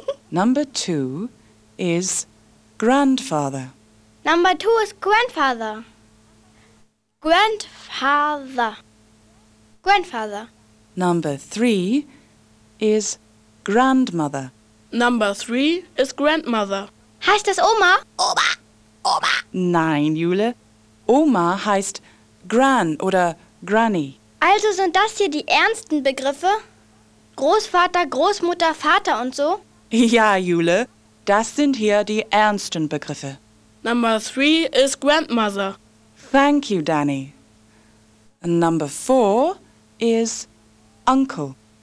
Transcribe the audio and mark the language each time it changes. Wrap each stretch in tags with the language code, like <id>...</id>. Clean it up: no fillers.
<en>Number two is grandfather. Number two is grandfather. Grandfather. Grandfather. Number three is grandmother. Number three is grandmother.</en> <de>Heißt das Oma? Oma. Oma. Nein, Jule. Oma heißt Gran oder Granny. Also sind das hier die ernsten Begriffe? Großvater, Großmutter, Vater und so? Ja, Jule. Das sind hier die ernsten Begriffe.</de> <en>Number three is grandmother. Thank you, Danny. And number four is uncle.</en>